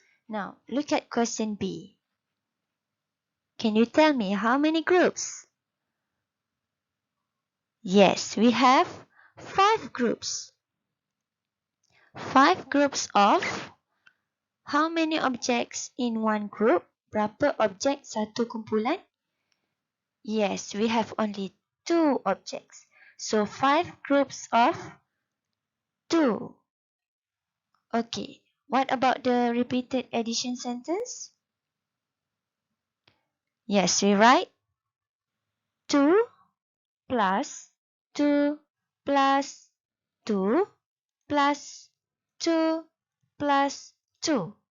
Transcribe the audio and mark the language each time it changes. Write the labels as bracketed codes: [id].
[en] Now look at question B. Can you tell me how many groups? Yes, we have 5 groups. 5 groups of how many objects in one group? [ms] Berapa objek satu kumpulan? [en] Yes, we have only 2 objects. So 5 groups of 2. Okay, what about the repeated addition sentence? Yes, we write 2 plus 2 plus 2 plus 2 plus 2.